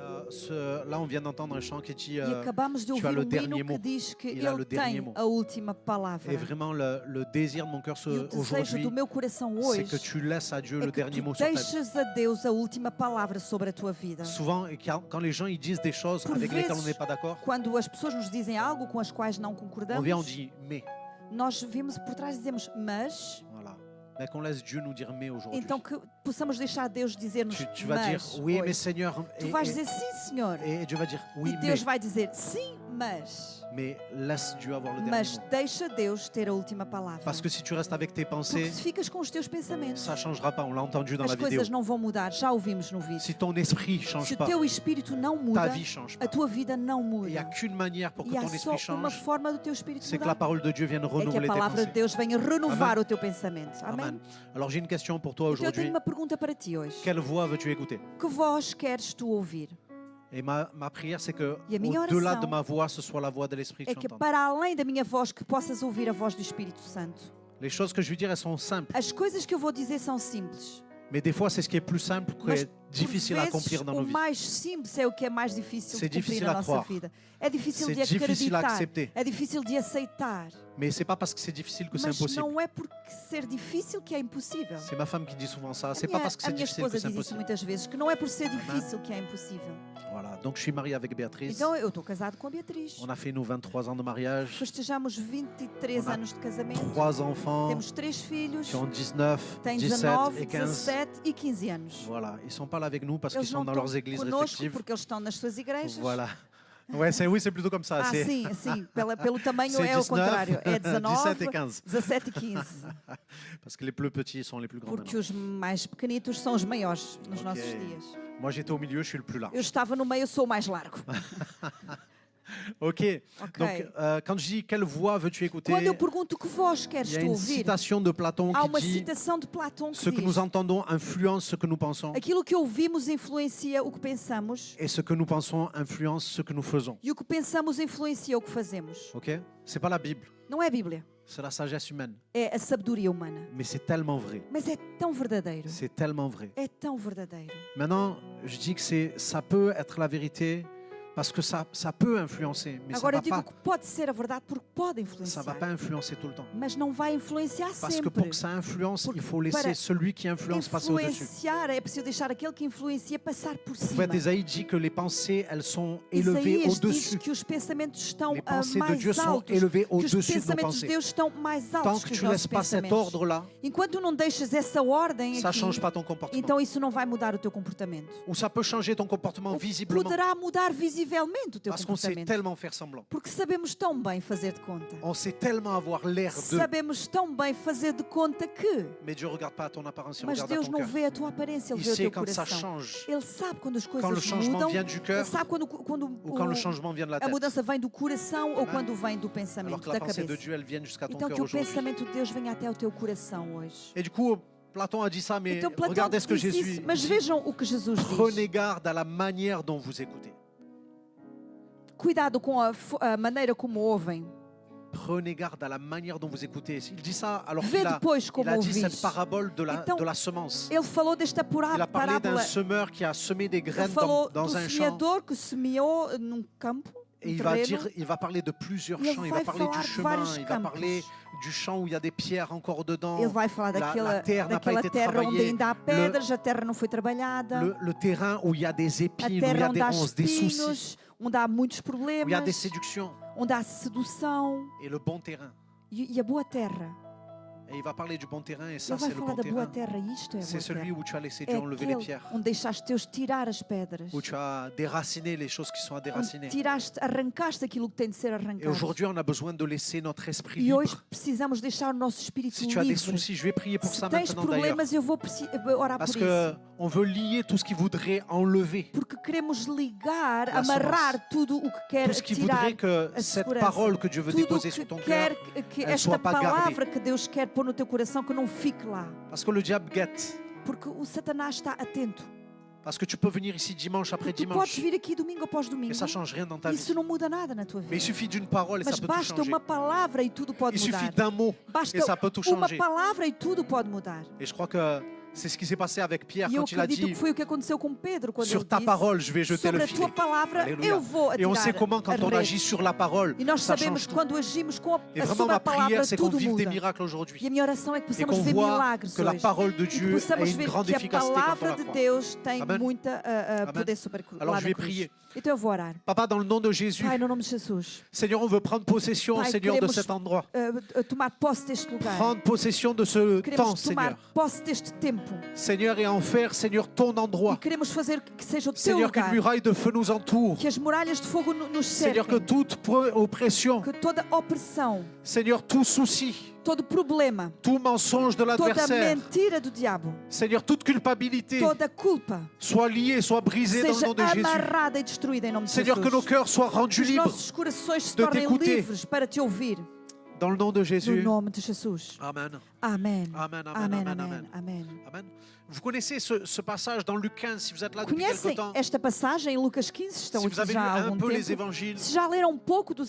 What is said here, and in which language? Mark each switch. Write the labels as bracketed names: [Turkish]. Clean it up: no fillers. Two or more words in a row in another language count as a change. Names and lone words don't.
[French] là, on vient d'entendre un chant qui dit [Portuguese] E acabamos de [French] tu as [Portuguese] ouvir [French] le [Portuguese] hino [French] dernier [Portuguese] que [French] mot. [Portuguese] diz que [French] Il a le [Portuguese] Ele [French] dernier [Portuguese] tem [French] mot. [Portuguese] a última palavra. [French] Et vraiment, le désir de mon cœur [Portuguese] E o desejo [French] aujourd'hui, [Portuguese] do meu coração [French] c'est [Portuguese] hoje [French] que tu laisses à Dieu [Portuguese] é [French] le [Portuguese] que [French] dernier [Portuguese] tu [French] mot sur ta vie. [Portuguese] deixes a Deus a última palavra sobre a tua vida. [French] Souvent, quand les gens ils disent des choses [Portuguese] Por [French] avec lesquelles on [Portuguese] vezes, [French] n'est pas d'accord, [Portuguese] quando as pessoas nos dizem algo com as quais não [French] on [Portuguese] concordamos, [French] vient, on dit mais. [Portuguese] nós vimos por trás e dizemos mas, [French] Voilà. Mais qu'on laisse Dieu nous dire mais aujourd'hui. [Portuguese] então que possamos deixar Deus dizer-nos [French] Tu vas dire [Portuguese] mas. [French] oui, mais [Portuguese] hoje. [French] Seigneur. [Portuguese] Tu vais dizer sim, Senhor. [French] Et Dieu va dire oui, [Portuguese] E [French] mais. [Portuguese] Deus vai dizer sim, mas. [French] Mais laisse Dieu avoir le dernier [Portuguese] Mas [French] mot. [Portuguese] deixa Deus ter a última palavra. [French] Parce que si tu restes avec tes [Portuguese] Porque [French] pensées, [Portuguese] se ficas com os teus pensamentos, [French] ça ne changera pas. On l'a entendu dans [Portuguese] as [French] la vidéo. [Portuguese] coisas não vão mudar. Já ouvimos no vídeo. [French] Si ton esprit ne [Portuguese] Se [French] change [Portuguese] o [French] pas, [Portuguese] teu espírito não muda, [French] ta vie ne change [Portuguese] a [French] pas. [Portuguese] tua vida não [French] Il n'y a [Portuguese] muda. [French] qu'une manière pour que [Portuguese] E há [French] ton [Portuguese] só [French] esprit [Portuguese] uma [French] change, [Portuguese] forma do teu espírito [French] c'est que la [Portuguese] mudar. [French] parole de Dieu vienne [Portuguese] É que [French] renouveler [Portuguese] a [French] tes [Portuguese] palavra de [French] pensées. [Portuguese] Deus venha renovar [French] Amen. [Portuguese] o teu pensamento. Amém? [French] Amen. Alors j'ai une question pour toi [Portuguese] Então eu tenho [French] aujourd'hui. [Portuguese] uma pergunta para ti hoje. [French] Quelle voix veux-tu écouter? [Portuguese] Que voz queres tu ouvir? [French] Et ma prière, c'est que [Portuguese] E a minha [French] au-delà [Portuguese] oração [French] de ma voix, ce soit la voix de l'Esprit que [Portuguese] É [French] tu [Portuguese] que [French] entends. [Portuguese] para além da minha voz, que possas ouvir a voz do Espírito Santo. [French] Les choses que je veux dire, elles sont simples. [Portuguese] As coisas que eu vou dizer são simples. [French] Mais des fois, c'est ce qui est plus simple qui [Portuguese] Mas [French] est difficile à [Portuguese] por vezes, [French] accomplir dans nos [Portuguese] o [French] vies. [Portuguese] mais simples é o que é mais difícil [French] C'est [Portuguese] de cumprir [French] difficile [Portuguese] na [French] à [Portuguese] nossa [French] croire. [Portuguese] vida. É difícil [French] C'est [Portuguese] de [French] difficile à [Portuguese] acreditar. [French] accepter. [Portuguese] É difícil de aceitar. [French] Mais c'est pas parce que c'est difficile que c'est [Portuguese] Mas [French] impossible. [Portuguese] não é porque ser difícil que é impossível. [French] C'est ma femme qui dit souvent ça. [Portuguese] A [French] C'est pas [Portuguese] minha, [French] parce que [Portuguese] a [French] c'est [Portuguese] minha [French] difficile que [Portuguese] esposa [French] c'est [Portuguese] diz isso [French] impossible. [Portuguese] muitas vezes, que não é por ser difícil que é impossível. [French] Voilà. Donc je suis marié avec Béatrice. [Portuguese] Então eu estou casado com a Beatriz. [French] On a fait nos 23 ans de mariage. [Portuguese] Festejamos 23 [French] On a [Portuguese] anos de casamento. [French] 3 enfants [Portuguese] Temos 3 filhos. [French] qui ont 19, [Portuguese] Têm [French] 17 [Portuguese] 19, [French] et 15. [Portuguese] 17 e 15 anos. [French] Voilà. Ils sont pas là avec nous parce qu'ils [Portuguese] Eles [French] sont [Portuguese] não [French] dans [Portuguese] estão [French] leurs églises [Portuguese] conosco [French] respectives. [Portuguese] porque eles estão nas suas igrejas. [French] Voilà. Ouais, oui, c'est plutôt comme ça. [Portuguese] Ah, [French] C'est [Portuguese] sim, sim. Pelo tamanho [French] c'est [Portuguese] é o [French] 19, [Portuguese] contrário. É [French] 17 [Portuguese] 19, [French] et 15. [Portuguese] 17 e 15. [French] Parce que les plus petits sont les plus grands [Portuguese] Porque [French] maintenant. [Portuguese] os mais pequenitos são os maiores nos [French] Ok. [Portuguese] nossos dias. [French] Moi, j'étais au milieu, je suis le plus large. [Portuguese] Eu estava no meio, eu sou o mais largo. [French] Ok. [Portuguese] Ok. [French] Donc, quand je dis quelle voix veux-tu écouter, [Portuguese] Quando eu pergunto que voz queres [French] il y a [Portuguese] tu [French] une [Portuguese] ouvir, [French] citation de Platon [Portuguese] há [French] qui [Portuguese] uma [French] dit [Portuguese] citação de Platão que [French] ce que nous [Portuguese] diz: [French] entendons influence ce que nous pensons [Portuguese] aquilo que ouvimos influencia o que pensamos [French] et ce que nous pensons influence ce que nous faisons. [Portuguese] e o que pensamos influencia o que fazemos. [French] Ok? C'est pas la Bible, [Portuguese] Não é a Bíblia, [French] c'est la sagesse humaine. [Portuguese] é a sabedoria humana. [French] Mais c'est tellement vrai. [Portuguese] Mas é tão verdadeiro. [French] C'est tellement vrai. [Portuguese] É tão verdadeiro. [French] Maintenant, je dis que ça peut être la vérité parce que ça peut influencer, mais [Portuguese] Agora eu [French] ça [Portuguese] digo [French] va [Portuguese] que pode ser a verdade porque pode [French] pas, ça va [Portuguese] influenciar. [French] pas influencer tout le temps. [Portuguese] Mas não vai influenciar [French] Parce que [Portuguese] sempre. [French] pour que ça influence, il faut laisser [Portuguese] Para [French] celui qui influence passer au-dessus. [Portuguese] Influenciar, é preciso deixar aquele que influencia passar por [French] En [Portuguese] cima. [French] fait, Isaïe dit que les pensées, elles sont élevées [Portuguese] Isaías diz [French] au-dessus. [Portuguese] que os pensamentos estão [French] Les pensées de [Portuguese] mais [French] Dieu sont [Portuguese] altos, [French] élevées [Portuguese] que os [French] au-dessus de nos [Portuguese] pensamentos de [French] pensées. [Portuguese] Deus estão mais [French] Tant [Portuguese] altos [French] que [Portuguese] que os [French] tu [Portuguese] nossos [French] laisses pas cet [Portuguese] pensamentos. [French] ordre-là, [Portuguese] Enquanto não deixas essa ordem [French] ça [Portuguese] aqui, [French] change pas ton comportement. [Portuguese] então isso não vai mudar o teu comportamento. [French] Ou ça peut changer ton comportement [Portuguese] Ou [French] visiblement. [Portuguese] poderá mudar visivelmente o teu [French] Parce qu'on sait [Portuguese] comportamento. [French] tellement faire semblant. [Portuguese] Porque sabemos tão bem fazer de conta. [French] On sait tellement avoir l'air de. [Portuguese] Sabemos tão bem fazer de conta que. [French] Mais Dieu ne regarde pas à ton apparence, il [Portuguese] Mas [French] regarde à [Portuguese] Deus [French] ton [Portuguese] não [French] cœur. [Portuguese] vê a tua aparência, Ele [French] Il [Portuguese] vê o [French] sait [Portuguese] teu [French] quand ça [Portuguese] coração. [French] change. [Portuguese] Ele sabe quando as [French] Quand le [Portuguese] coisas [French] changement [Portuguese] mudam. [French] vient du [Portuguese] Ele [French] cœur [Portuguese] sabe quando [French] ou quand le changement vient de la [Portuguese] a [French] tête. [Portuguese] mudança vem do coração ou [French] Amen. [Portuguese] quando vem do [French] Alors [Portuguese] pensamento, [French] que la [Portuguese] da [French] pensée de [Portuguese] cabeça. [French] Dieu, elle vienne jusqu'à ton [Portuguese] Então [French] cœur [Portuguese] que o [French] aujourd'hui. [Portuguese] pensamento de Deus venha até o teu coração hoje. [French] Et du coup, Platon a dit ça, mais [Portuguese] Então Platão [French] regardez ce que [Portuguese] disse [French] Jésus [Portuguese] isso, mas [French] dit. [Portuguese] vejam o que Jesus [French] Prenez [Portuguese] diz. [French] garde à la manière dont vous écoutez. [Portuguese] Cuidado com a maneira como ouvem. [French] Prenez garde à la manière dont vous écoutez. Il dit ça alors [Portuguese] Vê [French] qu'il [Portuguese] depois [French] il [Portuguese] como [French] a dit [Portuguese] ouvis. [French] cette parabole de [Portuguese] Então, [French] la semence. [Portuguese] Ele falou desta [French] Il a parlé d'un [Portuguese] parábola. [French] semeur qui a semé des [Portuguese] Ele [French] graines [Portuguese] falou [French] dans [Portuguese] do [French] un champ. [Portuguese] semeador que semeou num campo, [French] Et [Portuguese] num [French] il va [Portuguese] terreno. [French] dire, il va parler de plusieurs Il champs. Il [Portuguese] vai [French] va parler [Portuguese] falar [French] du [Portuguese] de [French] chemin. [Portuguese] vários [French] Il va [Portuguese] campos. [French] parler du champ où il y a des pierres encore dedans. [Portuguese] Ele vai falar [French] La terre n'a pas [Portuguese] daquela [French] été [Portuguese] terra onde [French] travaillée. [Portuguese] ainda há pedras, a terra não foi trabalhada. [French] Le terrain où il y a des [Portuguese] A [French] épines, où il y [Portuguese] terra [French] a [Portuguese] onde [French] des [Portuguese] há [French] ronces, des soucis, [Portuguese] espinhos, onde há muitos [French] où il y a des [Portuguese] problemas, [French] séductions. [Portuguese] onde há sedução [French] Et le bon terrain. [Portuguese] e a boa terra. [French] Et il va parler du bon terrain. Et ça, [Portuguese] Ele vai [French] c'est le [Portuguese] falar [French] bon [Portuguese] da boa [French] terrain. [Portuguese] terra e isto é a [French] C'est [Portuguese] boa [French] celui [Portuguese] terra. [French] où tu as laissé [Portuguese] É [French] Dieu enlever les [Portuguese] aquele [French] pierres. [Portuguese] onde deixaste Deus tirar as pedras. [French] Où tu as déraciné les choses qui sont à déraciner. [Portuguese] Onde arrancaste aquilo que tem de ser [French] Et [Portuguese] arrancado. [French] aujourd'hui, on a besoin de laisser notre esprit [Portuguese] E hoje [French] libre. [Portuguese] precisamos deixar o nosso espírito [French] Si tu as des [Portuguese] livre. [French] soucis, je vais prier pour [Portuguese] Se [French] ça [Portuguese] tens [French] maintenant d'ailleurs. [Portuguese] problemas, eu vou orar [French] Parce [Portuguese] por [French] que [Portuguese] isso. [French] on veut lier tout ce qui voudrait enlever. [Portuguese] Porque queremos ligar, [French] La [Portuguese] amarrar [French] semence. [Portuguese] tudo o que quer [French] Tout ce qui [Portuguese] tirar [French] voudrait que [Portuguese] a [French] cette [Portuguese] segurança. [French] parole que Dieu veut [Portuguese] Tudo [French] déposer [Portuguese] que [French] sur ton [Portuguese] quer [French] cœur, [Portuguese] que [French] elle [Portuguese] esta [French] soit pas [Portuguese] palavra [French] gardée. [Portuguese] que Deus quer pôr no teu coração que não fique lá. [French] Parce que le diable guette. [Portuguese] Porque o Satanás está atento. [French] Parce que tu peux venir ici dimanche après [Portuguese] Tu podes [French] dimanche [Portuguese] vir aqui domingo após domingo. [French] et ça change rien dans ta vie. [Portuguese] Isso não muda nada na tua [French] Mais il [Portuguese] vida. [French] suffit d'une parole et ça [Portuguese] Mas [French] peut tout [Portuguese] basta [French] changer. [Portuguese] uma palavra e tudo pode [French] Il suffit [Portuguese] mudar. [French] d'un mot [Portuguese] Basta [French] et ça peut tout [Portuguese] uma [French] changer. [Portuguese] palavra e tudo pode mudar. [French] Et je crois que C'est ce qui s'est passé avec Pierre [Portuguese] E eu [French] quand il a [Portuguese] acredito [French] dit [Portuguese] que foi o que aconteceu com Pedro quando [French] sur [Portuguese] ele [French] ta [Portuguese] disse: [French] parole, je vais jeter [Portuguese] sobre [French] le [Portuguese] a tua [French] filet. [Portuguese] palavra [French] Alléluia. [Portuguese] eu vou [French] Et on sait [Portuguese] atirar [French] comment [Portuguese] a [French] quand on [Portuguese] rede. [French] agit sur la parole, [Portuguese] E nós [French] ça [Portuguese] sabemos [French] change [Portuguese] que [French] tout. [Portuguese] quando agimos [French] Et vraiment, [Portuguese] sobre [French] ma [Portuguese] a palavra, [French] prière, c'est qu'on [Portuguese] tudo [French] vive des [Portuguese] muda. [French] miracles [Portuguese] E [French] aujourd'hui. [Portuguese] a minha oração é que [French] Et [Portuguese] possamos [French] qu'on [Portuguese] ver [French] voit [Portuguese] milagres [French] que la [Portuguese] hoje. [French] parole de [Portuguese] E que [French] Dieu a [Portuguese] possamos [French] une [Portuguese] ver [French] grande [Portuguese] que a [French] efficacité quand on [Portuguese] palavra [French] la [Portuguese] de [French] croit. [Portuguese] Deus tem [French] Amen. [Portuguese] muita [French] Amen. [Portuguese] poder sobre [French] Alors [Portuguese] lá [French] je [Portuguese] na [French] vais [Portuguese] cruz. [French] prier. [Portuguese] Então eu vou orar. [French] Papa, dans le nom de Jésus, [Portuguese] Pai, no nome de Jesus, [French] Seigneur, on veut prendre possession, [Portuguese] Pai, [French] Seigneur, de [Portuguese] queremos [French] cet endroit. [Portuguese] tomar posse deste lugar. [French] Prendre possession de ce temps, [Portuguese] Queremos tomar [French] Seigneur. [Portuguese] posse deste tempo. [French] Seigneur, et en faire, Seigneur, ton [Portuguese] E [French] endroit. [Portuguese] queremos fazer que seja o teu [French] Seigneur, qu'une [Portuguese] lugar. [French] muraille de feu nous entoure. [Portuguese] Que as muralhas de fogo nos [French] Seigneur, que [Portuguese] cerquem. [French] toute oppression, [Portuguese] Que toda opressão, [French] Seigneur, tout souci, [Portuguese] todo problema, [French] tout mensonge de [Portuguese] toda [French] l'adversaire, [Portuguese] mentira do diabo, [French] Seigneur, toute culpabilité [Portuguese] toda culpa [French] soit liée, soit brisée dans le [Portuguese] seja [French] nom de Jésus. [Portuguese] amarrada e destruída em nome de [French] Seigneur, que nos [Portuguese] Jesus. [French] cœurs soient [Portuguese] Que [French] rendus [Portuguese] os [French] libres [Portuguese] nossos corações se [French] de [Portuguese] tornem [French] t'écouter. [Portuguese] livres para te ouvir. [French] dans le nom de [Portuguese] No [French] Jésus. [Portuguese] nome de Jesus. [French] Amen. [Portuguese] Amém. [French] Amen, amen, [Portuguese] Amém, [French] amen, [Portuguese] amém, [French] amen. [Portuguese] amém. [French] Amen. Vous connaissez ce passage dans Luc 15, si vous êtes là depuis quelque [Portuguese] Conhecem [French] temps, [Portuguese] esta passagem em Lucas 15? Estão [French] si vous avez [Portuguese] aqui [French] lu [Portuguese] já há [French] un [Portuguese] algum [French] peu les [Portuguese] tempo. [French] évangiles, [Portuguese] Se já leram um pouco dos